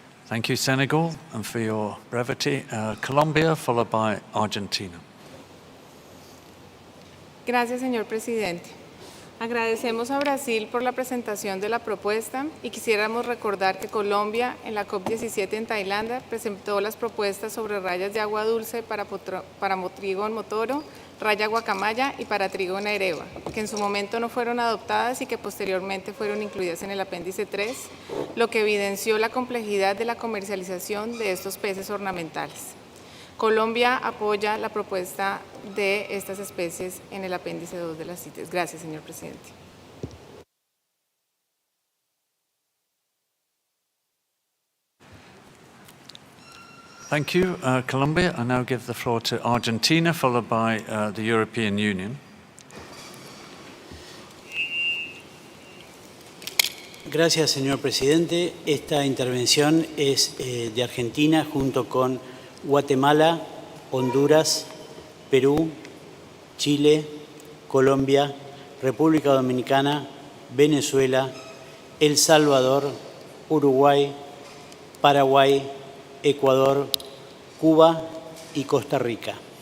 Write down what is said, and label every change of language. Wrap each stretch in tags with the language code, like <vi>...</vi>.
<en>Thank you, Senegal, and for your brevity. Colombia, followed by Argentina.</en> <es>Gracias, señor presidente. Agradecemos a Brasil por la presentación de la propuesta y quisiéramos recordar que Colombia en la COP17 en Tailandia presentó las propuestas sobre rayas de agua dulce para trigo en motoro, raya guacamaya y para trigo en areva, que en su momento no fueron adoptadas y que posteriormente fueron incluidas en el apéndice 3, lo que evidenció la complejidad de la comercialización de estos peces ornamentales. Colombia apoya la propuesta de estas especies en el apéndice 2 de las CITES. Gracias, señor presidente.</es> <en>Thank you, Colombia. I now give the floor to Argentina, followed by the European Union.</en> <es>Gracias, señor presidente. Esta intervención es de Argentina junto con Guatemala, Honduras, Perú, Chile, Colombia, República Dominicana, Venezuela, El Salvador, Uruguay, Paraguay, Ecuador, Cuba y Costa Rica.</es>